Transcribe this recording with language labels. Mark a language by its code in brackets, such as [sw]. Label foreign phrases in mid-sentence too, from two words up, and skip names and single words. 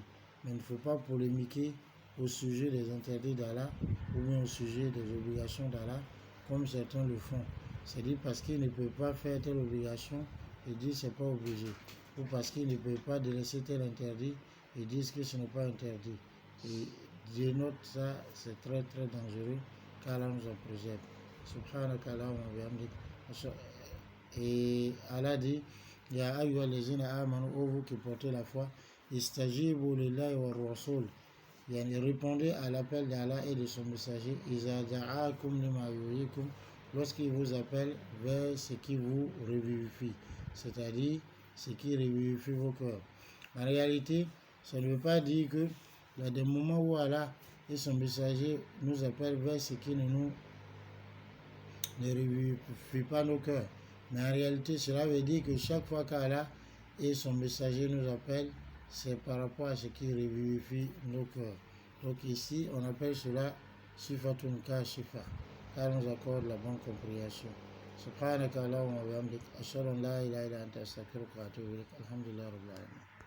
[fr] Mais il ne faut pas polémiquer au sujet des interdits d'Allah ou bien au sujet des obligations d'Allah comme certains le font. C'est-à-dire parce qu'il ne peut pas faire telle obligation, ils disent c'est pas obligé. Ou parce qu'il ne peut pas délaisser tel interdit, ils disent que ce n'est pas interdit. Et je note ça, c'est très très dangereux car Allah nous en préserve. [ar] سبحانك اللهم وبحمدك. [fr] Et Allah dit, [ar] يا أيها الذين آمنوا, [fr] ô vous qui portez la foi, [ar] استجيبوا لله ورسول. [fr] Répondez à l'appel d'Allah et de son messager, [ar] إذا دعاكم لما يحييكم, [fr] lorsqu'il vous appelle vers ce qui vous revivifie, c'est-à-dire ce qui revivifie vos cœurs. En réalité, ça ne veut pas dire que il y a des moments où Allah et son messager nous appellent vers ce qui ne revivifie pas nos cœurs. Mais en réalité, cela veut dire que chaque fois qu'Allah et son messager nous appellent c'est par rapport à ce qui revivifie nos cœurs. Donc ici, on appelle cela [ar] صفة كاشفة, [fr] car nous accorde la bonne compréhension. [ar] سبحانك اللهم وبحمدك أشهد أن لا إله إلا أنت أستغفرك وأتوب إليك. الحمد لله رب العالمين.